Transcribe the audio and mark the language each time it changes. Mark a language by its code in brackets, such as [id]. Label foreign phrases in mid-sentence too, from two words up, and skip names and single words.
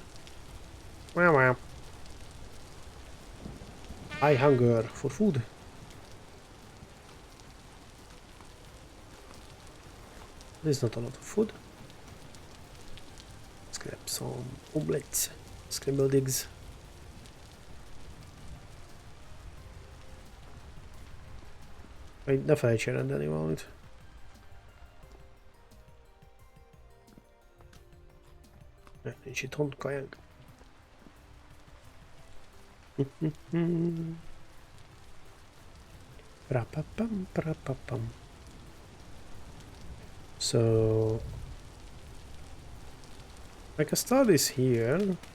[en] Wow, wow. I hunger for food. There's not a lot of food. grab some omelets, scrambled eggs. [hu] Ne felejts rendelni valamit. Nincs itthon kajánk. [en] So I can start this here.